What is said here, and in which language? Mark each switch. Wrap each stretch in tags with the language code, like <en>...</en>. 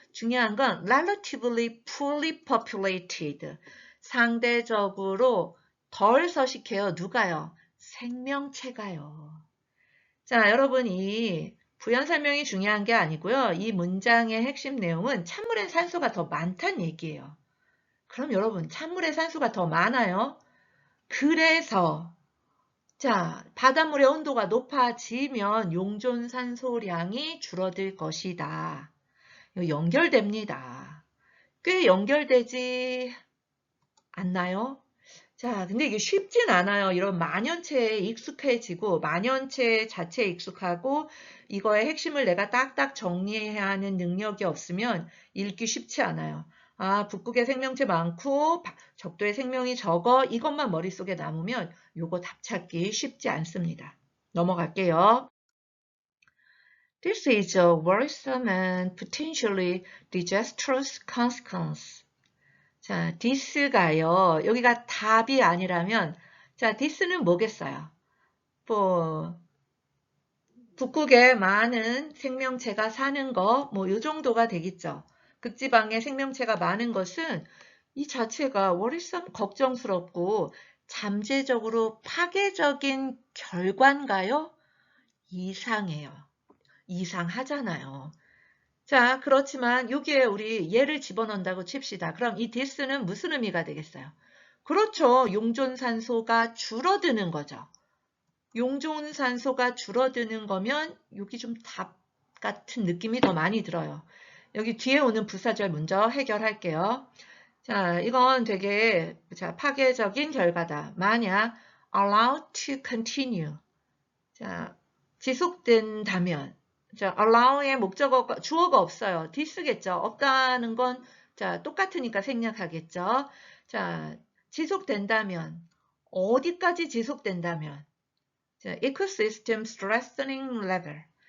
<ko>중요한 건</ko> <en>relatively fully populated.</en> <ko>상대적으로 덜 서식해요. 누가요? 생명체가요. 자, 여러분 이 부연 설명이 중요한 게 아니고요. 이 문장의 핵심 내용은 찬물엔 산소가 더 많다는 얘기예요. 그럼 여러분 찬물에 산소가 더 많아요. 그래서 자, 바닷물의 온도가 높아지면 용존 산소량이 줄어들 것이다. 이거 연결됩니다. 꽤 연결되지 않나요? 자, 근데 이게 쉽진 않아요. 이런 만연체에 익숙해지고 만연체 자체에 익숙하고 이거의 핵심을 내가 딱딱 정리해야 하는 능력이 없으면 읽기 쉽지 않아요. 아, 북극에 생명체 많고 적도에 생명이 적어 이것만 머릿속에 남으면 요거 답 찾기 쉽지 않습니다. 넘어갈게요.</ko> <en>This is a worrisome and potentially disastrous consequence.</en> <ko>자, this가요. 여기가 답이 아니라면 자, this는 뭐겠어요? 뭐 북극에 많은 생명체가 사는 거 뭐 이 정도가 되겠죠. 극지방에 생명체가 많은 것은 이 자체가 worrisome 걱정스럽고 잠재적으로 파괴적인 결과인가요? 이상해요. 이상하잖아요. 자, 그렇지만 여기에 우리 얘를 집어넣는다고 칩시다. 그럼 이 this는 무슨 의미가 되겠어요? 그렇죠. 용존산소가 줄어드는 거죠. 용존산소가 줄어드는 거면 여기 좀 답 같은 느낌이 더 많이 들어요. 여기 뒤에 오는 부사절 먼저 해결할게요. 자, 이건 되게 자, 파괴적인 결과다.</ko> <en>만약 allow to continue.</en> <ko>자, 지속된다면 자, allow의 목적어가 주어가 없어요. this겠죠. 없다는 건 자, 똑같으니까 생략하겠죠. 자, 지속된다면 어디까지 지속된다면 자,</ko> <en>ecosystem strengthening level.</en>